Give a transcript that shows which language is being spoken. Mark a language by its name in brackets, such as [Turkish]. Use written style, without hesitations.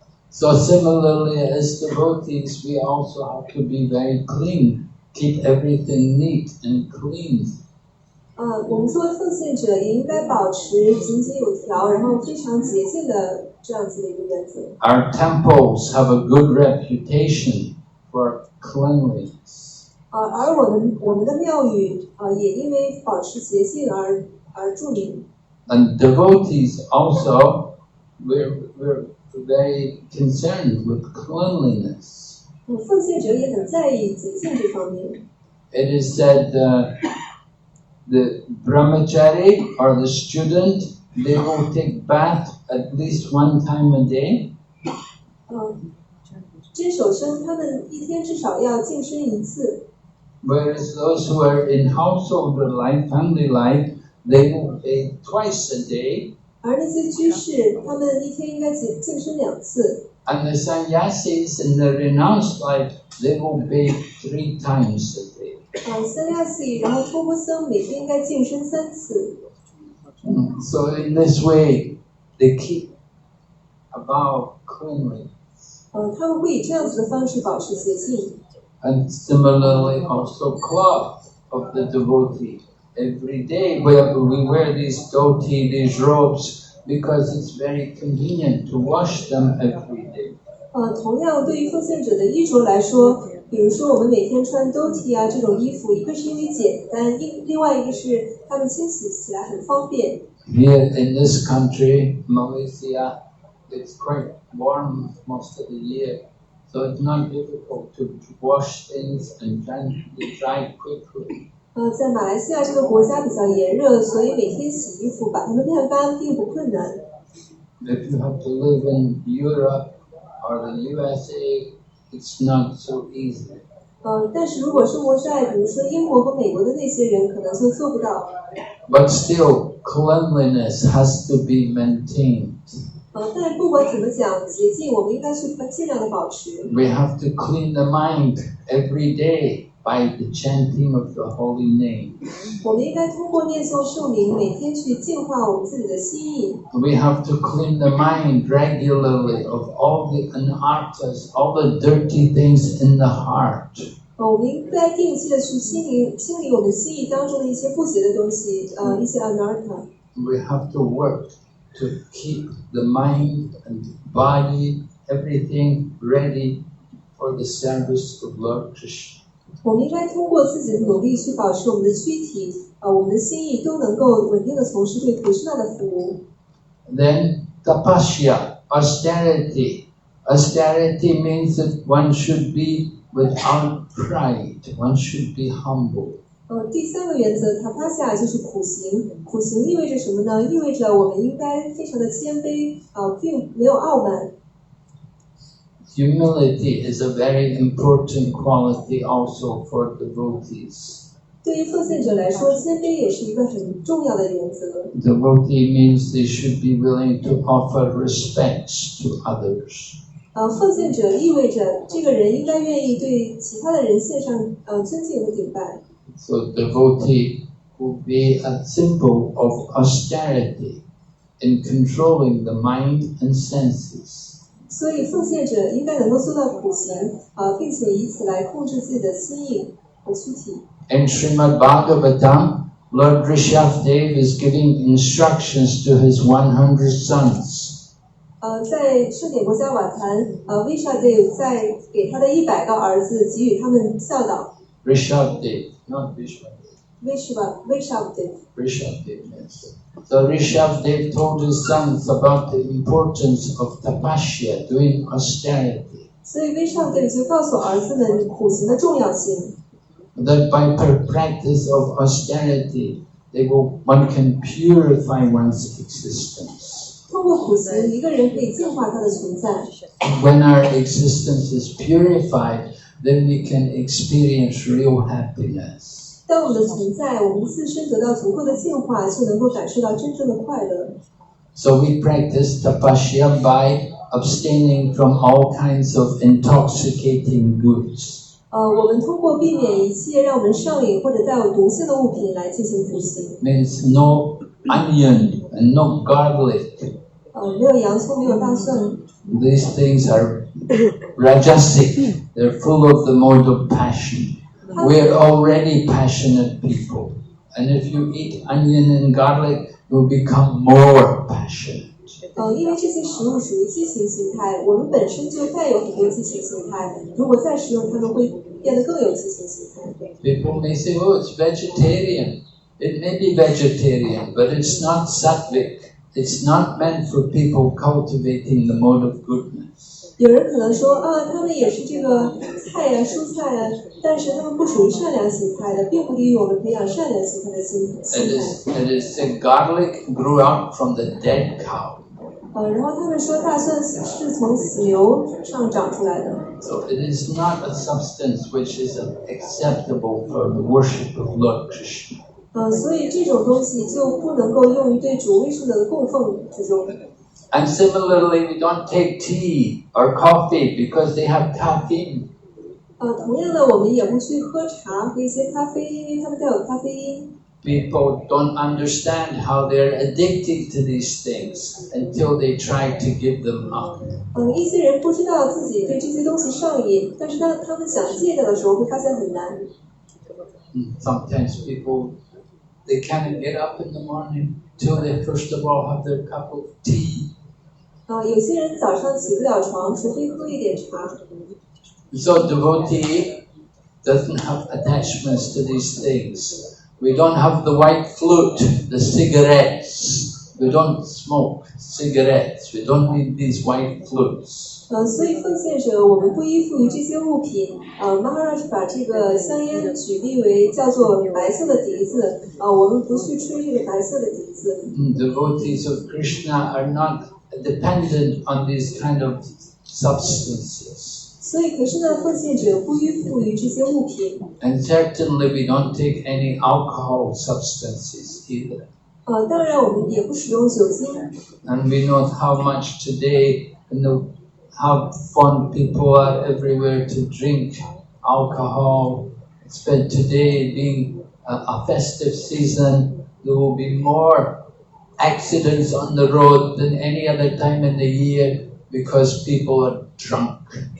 [English] So similarly, as devotees, we also have to be very clean, keep everything neat and clean. [Chinese] 我们作为奉献者也应该保持井井有条，然后非常洁净的这样子的一个原则。 [English] Our temples have a good reputation for cleanliness. [Chinese] 而我们的庙宇也因为保持洁净而著名。 [English] And devotees also, we're very concerned with cleanliness. [Chinese] 奉献者也很在意洁净这方面。 [English] It is said the brahmachari or the student, they will take bath at least one time a day. [Chinese] 真守生他们一天至少要净身一次。 [English] Whereas those who are in household life, family life, they will bathe twice a day. [Chinese] 而那些居士，他们一天应该净身2次。 [English] And the sannyasis in the renounced life, they will bathe 3 times a day. [Chinese] 三亚系，然后托钵僧每天应该净身3次。 [English] So in this way, they keep above cleanliness. [Chinese] 他们会以这样子的方式保持洁净。 [English] And similarly, also cloth of the devotee. Every day we wear these dhoti, these robes, because it's very convenient to wash them every day. [Chinese] 同样，对于奉献者的衣着来说，比如说我们每天穿 dhoti 这种衣服，一个是因为简单，另外一个是它们清洗起来很方便。 [English] Here in this country, Malaysia, it's quite warm most of the year, so it's not difficult to wash things and dry quickly. [Chinese] 在马来西亚这个国家比较炎热，所以每天洗衣服把它们晾干并不困难。 [English] If you have to live in Europe or the USA, it's not so easy. [Chinese] 但是如果生活在比如说英国和美国的那些人，可能就做不到。 [English] But still, cleanliness has to be maintained. [Chinese] 但是不管怎么讲，洁净我们应该去尽量的保持。 [English] We have to clean the mind every day by the chanting of the holy name. [Chinese] 我们应该通过念诵圣名，每天去净化我们自己的心意。 [English] We have to clean the mind regularly of all the anarthas, all the dirty things in the heart. [Chinese] 我们应该定期的去清理我们心意当中的一些不洁的东西，一些 anartha。 [English] We have to work to keep the mind and body, everything ready for the service of Lord Krishna. [Chinese] 我们应该通过自己的努力去保持我们的躯体，我们的心意都能够稳定的从事对Krishna的服务。 [English] Then tapasya, austerity. Austerity means that one should be without pride. One should be humble. [Chinese] 第3个原则 tapasya 就是苦行。苦行意味着什么呢？意味着我们应该非常的谦卑，并没有傲慢。 [English] Humility is a very important quality also for devotees. [Chinese] 对于奉献者来说，谦卑也是一个很重要的原则。 [English] Devotee means they should be willing to offer respects to others. [Chinese] 奉献者意味着这个人应该愿意对其他的人献上尊敬和敬拜。 [English] So devotee will be a symbol of austerity in controlling the mind and senses. [Chinese] 所以奉献者应该能够做到苦行，并且以此来控制自己的心意和躯体。 [English] In Srimad Bhagavatam, Lord Rishabhdev is giving instructions to his 100 sons. [Chinese] 在圣典国家瓦坛，Vishwadev 在给他的100个儿子给予他们教导。 [English] Rishabhdev, not Vishwadev. Vishwadev yes. So Rishabhdev told his sons about the importance of tapasya, doing austerity. [Chinese] 所以 Vishwadev 就告诉儿子们苦行的重要性。 [English] That by practice of austerity, one can purify one's existence. [Chinese] 通过苦行，一个人可以净化他的存在。 [English] When our existence is purified, then we can experience real happiness. [Chinese] 当我们的存在，我们自身得到足够的净化，就能够感受到真正的快乐。 [English] So we practice tapasya by abstaining from all kinds of intoxicating goods. [Chinese] 我们通过避免一切让我们上瘾或者带有毒性的物品来进行苦行。 [English] Means no onion and no garlic. [Chinese] 没有洋葱，没有大蒜。 [English] These things are rajasic. They're full of the mode of passion. We're already passionate people. And if you eat onion and garlic, you'll become more passionate. [Chinese] 因为这些食物属于激情形态，我们本身就带有很多激情形态，如果再食用它们，会变得更有激情形态。 [English] People may say, oh, it's vegetarian. It may be vegetarian, but it's not sattvic. It's not meant for people cultivating the mode of goodness. [Chinese] 有人可能说他们也是这个菜呀、蔬菜呀，但是他们不属于善良形态的，并不利于我们培养善良形态的心态。 [English] It is said garlic grew out from the dead cow. [Chinese] 然后他们说大蒜是从死牛上长出来的。 [English] So it is not a substance which is acceptable for the worship of Lord Krishna. [Chinese] 所以这种东西就不能够用于对主威术的供奉之中。 [English] And similarly, we don't take tea or coffee because they have caffeine. [Chinese] 同样的，我们也不去喝茶和一些咖啡，因为它们带有咖啡因。 [English] People don't understand how they're addicted to these things until they try to give them up. [Chinese] 一些人不知道自己对这些东西上瘾，但是当他们想戒掉的时候，会发现很难。 [English] Sometimes people, they can't get up in the morning till they first of all have their cup of tea. [Chinese] 有些人早上起不了床，除非喝一点茶。 [English] So devotee doesn't have attachments to these things. We don't have the white flute, the cigarettes. We don't smoke cigarettes. We don't need these white flutes. [Chinese] 所以奉献者，我们不依附于这些物品。Maharaj 把这个香烟举例为叫做白色的笛子。我们不去吹这个白色的笛子。 [English] Devotees of Krishna are not dependent on these kind of substances. [Chinese] 所以，可是呢，奉献者不依附于这些物品。 [English] And certainly we don't take any alcohol substances either. [Chinese] 当然，我们也不使用酒精。 [English] And we know how much today, how fond people are everywhere to drink alcohol. But today, being a festive season, there will be more accidents on the road than any other time in the year because people are drunk.